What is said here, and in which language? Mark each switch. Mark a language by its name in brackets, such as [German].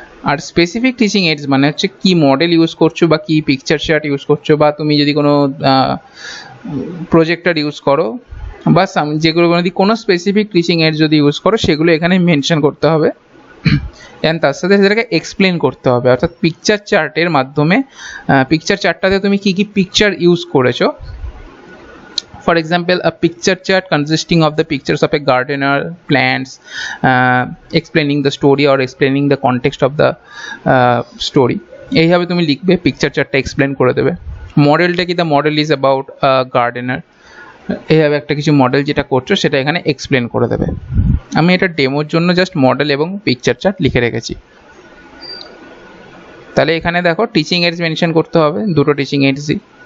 [Bangla] আর specific teaching AIDS মানে হচ্ছে কি মডেল ইউজ করছো বা কি পিকচার চার্ট ইউজ করছো, বা তুমি যদি কোনো প্রজেক্টর ইউজ করো বা যেগুলো কোনো স্পেসিফিক টিচিং এইডস যদি ইউজ করো সেগুলো এখানে মেনশন করতে হবে। অ্যান্ড তার সাথে সেটাকে এক্সপ্লেন করতে হবে, অর্থাৎ পিকচার চার্টের মাধ্যমে পিকচার চার্টটাতে তুমি কী কী পিকচার ইউজ করেছো। [English] For example, a picture chart consisting of the pictures of a gardener, plants, explaining the story or explaining the context of the story. [Bangla] এইভাবে তুমি লিখবে, পিকচার চার্টটা এক্সপ্লেন করে দেবে। মডেলটা কি, [English] the model is about gardener, [Bangla] এইভাবে একটা কিছু মডেল যেটা করছো সেটা এখানে এক্সপ্লেন করে দেবে। আমি এটা ডেমোর জন্য জাস্ট মডেল এবং পিকচার চার্ট লিখে রেখেছি। তাহলে এখানে দেখো টিচিং এইডস মেনশন করতে হবে, দুটো টিচিং এইডসই।